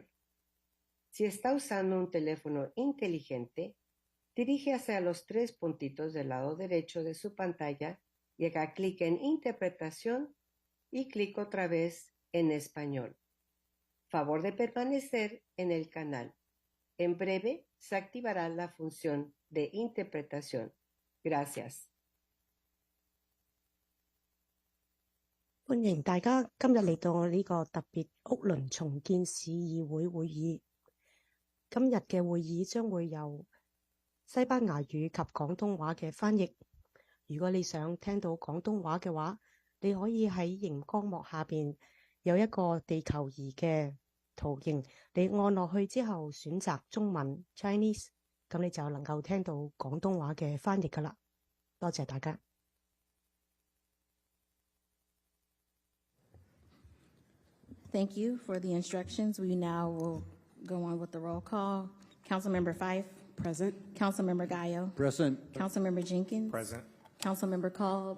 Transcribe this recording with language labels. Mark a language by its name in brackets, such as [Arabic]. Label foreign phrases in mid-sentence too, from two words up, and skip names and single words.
[Spanish] Si está usando un teléfono inteligente, diríjase a los 3 puntitos del lado derecho de su pantalla y haga clic en Interpretación y clic otra vez en Español. Favor de permanecer en el canal. En breve se activará la función de interpretación. Gracias. [Cantonese] 歡迎大家今日嚟到我呢個特別屋崙重建市議會會議。今日嘅會議將會有西班牙語及廣東話嘅翻譯。如果你想聽到廣東話嘅話，你可以喺熒光幕下邊有一個地球儀嘅圖形，你按落去之後選擇中文 Chinese， 咁你就能夠聽到廣東話嘅翻譯㗎喇。多謝大家。 [English] Thank you for the instructions. We now will go on with the roll call. Councilmember Fife. Present. Councilmember Gallo. Present. Councilmember Jenkins. Present. Councilmember Cobb.